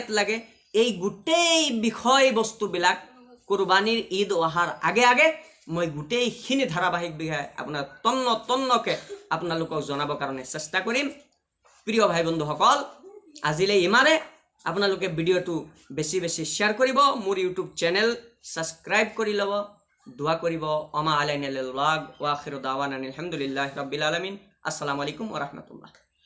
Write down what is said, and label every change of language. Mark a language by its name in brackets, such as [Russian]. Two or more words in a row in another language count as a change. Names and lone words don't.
[Assamese] লাগে এই গুটেই বিষয় বস্তুবিলাক কুরবানিৰ ঈদ অহাৰ আগে মই গুটেইখিনি ধাৰাবাহিক বিষয় আপোনাৰ তন্নকে আপোনালোকক জনাবৰ কাৰণে চেষ্টা কৰিম প্ৰিয় ভাই বন্ধুসকল আজিলৈ ইমানে আপোনালোকে ভিডিওটো বেছি শেয়াৰ কৰিব মোৰ [English] YouTube channel [Assamese] সাবস্ক্ৰাইব কৰি লব দোয়া করিব [Arabic] وما علينا إلا البلاغ وآخر دعوانا الحمد لله رب العالمين السلام عليكم ورحمة الله.